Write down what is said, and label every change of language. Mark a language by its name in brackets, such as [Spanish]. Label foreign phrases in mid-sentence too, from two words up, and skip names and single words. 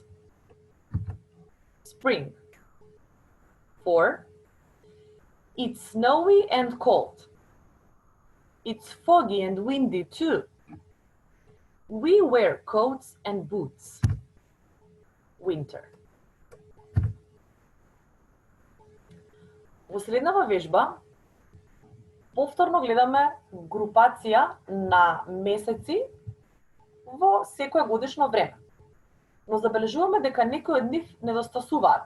[English] Spring. 4. It's snowy and cold. It's foggy and windy too. We wear coats and boots. Winter. [Macedonian] Во следнава вежба повторно гледаме групација на месеци во секое годишно време. Но забележуваме дека некои од нив недостасуваат.